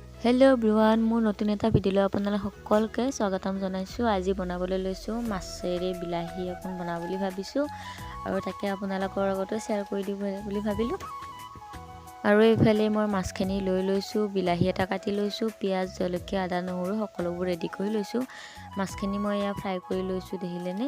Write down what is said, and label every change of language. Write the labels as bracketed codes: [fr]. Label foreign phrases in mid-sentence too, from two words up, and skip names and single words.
[en] Hello everyone [as] মোৰ নতুন এটা ভিডিঅ' আপোনালোক সকলোকে স্বাগতম জনাইছো। আজি বনাবলৈ লৈছো মাছেৰে বিলাহী এখন বনা বুলি ভাবিছো আৰু তাকে আপোনালোকৰ আগতে শেয়াৰ কৰি দিব বুলি ভাবিলো। আৰু এইফালে মই মাছখিনি লৈ লৈছো, বিলাহী এটা কাটি লৈছো, পিয়াজ জলকীয়া আদা নহৰু সকলোবোৰ ৰেডি কৰি লৈছো। মাছখিনি মই ইয়া ফ্ৰাই কৰি লৈছো দেখিলেনে।